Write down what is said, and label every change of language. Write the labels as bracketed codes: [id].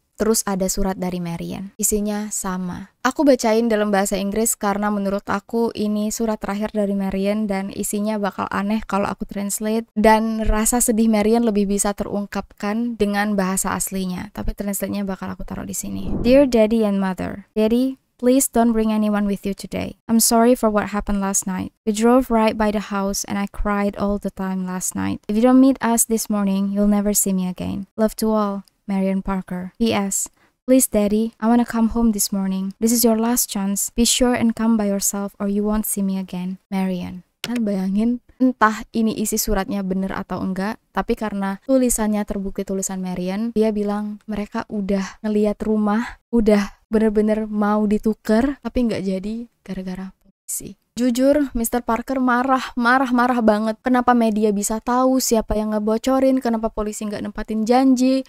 [id] Terus ada surat dari Marion. Isinya sama. Aku bacain dalam bahasa Inggris karena menurut aku ini surat terakhir dari Marion dan isinya bakal aneh kalau aku translate. Dan rasa sedih Marion lebih bisa terungkapkan dengan bahasa aslinya. Tapi translate-nya bakal aku taruh di sini. [en] Dear Daddy and Mother. Daddy, please don't bring anyone with you today. I'm sorry for what happened last night. We drove right by the house and I cried all the time last night. If you don't meet us this morning, you'll never see me again. Love to all. Marion Parker. P.S. Please, Daddy, I want to come home this morning. This is your last chance. Be sure and come by yourself or you won't see me again. Marion. [id] Kan bayangin, entah ini isi suratnya bener atau enggak, tapi karena tulisannya terbukti tulisan Marion, dia bilang mereka udah ngeliat rumah, udah bener-bener mau dituker tapi nggak jadi gara-gara polisi. Jujur, Mr. Parker marah banget. Kenapa media bisa tahu siapa yang ngebocorin, kenapa polisi nggak nempatin janji.